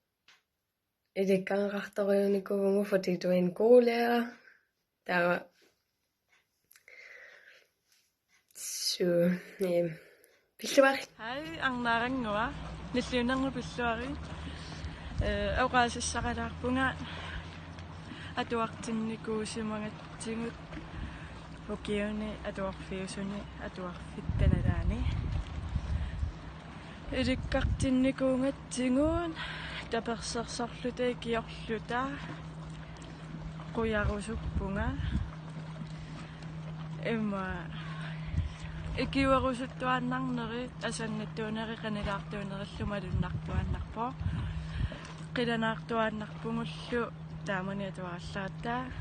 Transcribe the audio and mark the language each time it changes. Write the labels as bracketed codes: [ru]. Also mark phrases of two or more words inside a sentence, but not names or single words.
[kl] ilikkaanqartoriunikuvungu [da] fordi du er en god lærer. [kl] Så Пиллуари. Hej, Annarangoa. Nilliunarnu pilluari. Auqaasissaqalaarpunga atuartinnikuusimangatsingut ukiuni atuarfiusuni atuarfittanalaani. Ilikkartinnikuungatsinguun tapersersorluta ikiorluta qujarusuppunga imma ikiuarusuttuannarneri asannattuuneri qanilaartuunerilluma qilanaartuannarpungullu taamani atuarallaatta